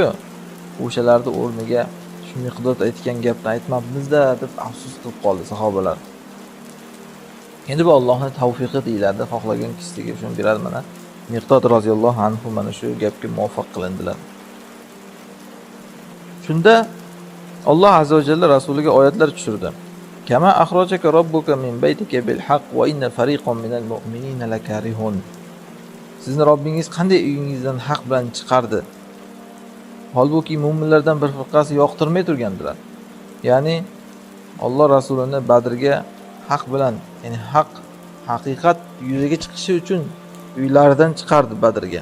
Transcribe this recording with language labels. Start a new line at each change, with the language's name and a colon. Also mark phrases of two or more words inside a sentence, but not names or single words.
Uzbek: O'shalarning o'rniga shu Miqdod aytgan gapni aytmabmiz-da deb afsus qilib qoldi sahobalar. Endi bu Allohning tavfiqi deyiladi, xohlagan kishisiga shuni beradi mana. Miqdod
Arabic: رضي الله عنه
Uzbek: mana shu gapga muvaffaq qilindilar. Shunda Alloh
Arabic: عز وجل
Uzbek: rasuliga oyatlar tushirdi.
Arabic: كما أخرجك ربك من بيتك بالحق وإن فريقا من المؤمنين لكارهون.
Uzbek: Sizni Robbingiz qanday uyingizdan haq bilan chiqardi? Holbuki mu'minlardan bir firqasi yoqtirmay turgandilar. Ya'ni Alloh rasulini Badrga haq bilan, ya'ni haqiqat yuzaga chiqishi uchun uylaridan chiqardi Badrga.